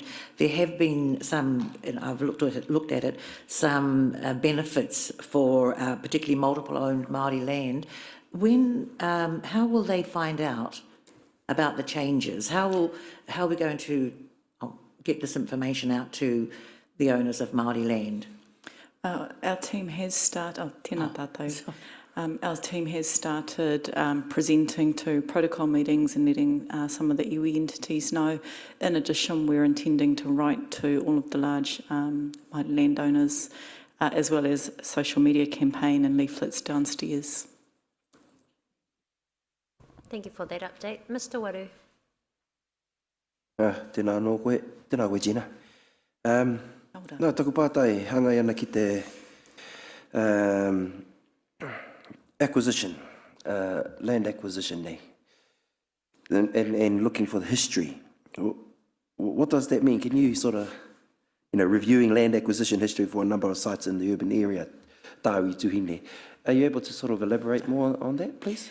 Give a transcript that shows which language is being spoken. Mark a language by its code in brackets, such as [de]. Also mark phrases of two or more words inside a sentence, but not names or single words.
[en] There have been some, and I've looked at it, some benefits for particularly multiple-owned Māori land. When, how will they find out about the changes? How are we going to get this information out to the owners of Māori land? Our team has started, [mi] tēnā tātou. [en] Our team has started presenting to protocol meetings and letting some of the iwi entities know. In addition, we're intending to write to all of the large landowners, as well as social media campaign and leaflets downstairs. Thank you for that update. Mr. Waru. [mi] Tēnā koe, Gina. Nā, taku pātai, hangai ana ki te [en] acquisition, land acquisition [mi] nei, [en] and looking for the history. What does that mean? Can you sort of, reviewing land acquisition history for a number of sites in the urban area, Tāwi, Tuhine, are you able to sort of elaborate more on that, please?